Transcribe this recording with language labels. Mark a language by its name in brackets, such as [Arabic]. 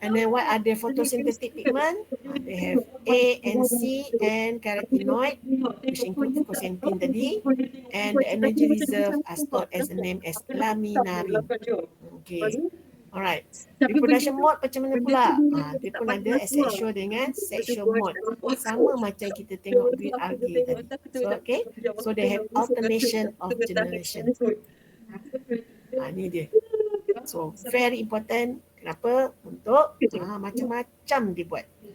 [English] And then what are the photosynthetic pigment? They have A and C and carotenoid, which include fucoxanthin tadi, and the energy reserve are stored as the name as laminarin. [Malay] Okay. Alright. Reproduction mode macam mana pula? Dia pun ada asexual dengan sexual mode. Sama macam kita tengok green algae tadi. So okay. [English] So they have alternation of generation. [Malay] Ni dia. [English] So very important. [Malay] Kenapa? Untuk macam-macam dibuat.